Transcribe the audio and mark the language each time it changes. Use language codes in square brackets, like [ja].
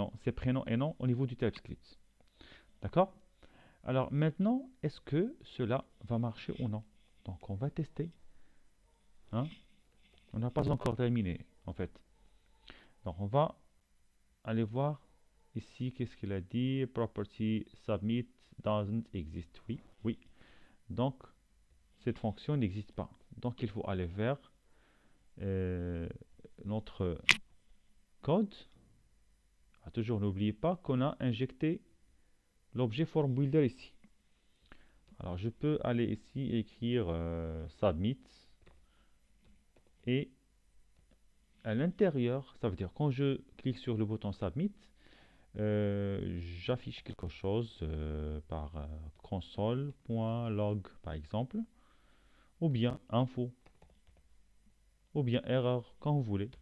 [fr] C'est prénom et nom au niveau du TypeScript. D'accord? Alors maintenant, est-ce que cela va marcher ou non? Donc on va tester. hein. On n'a pas encore terminé, en fait. Donc, on va aller voir ici, qu'est-ce qu'il a dit? [en] Property submit doesn't exist. [fr] Oui, oui. Donc, cette fonction n'existe pas. Donc, il faut aller vers notre code. Toujours, n'oubliez pas qu'on a injecté l'objet form builder ici. Alors, je peux aller ici et écrire submit et à l'intérieur, ça veut dire quand je clique sur le bouton submit, j'affiche quelque chose par console.log par exemple, ou bien info, ou bien erreur, quand vous voulez.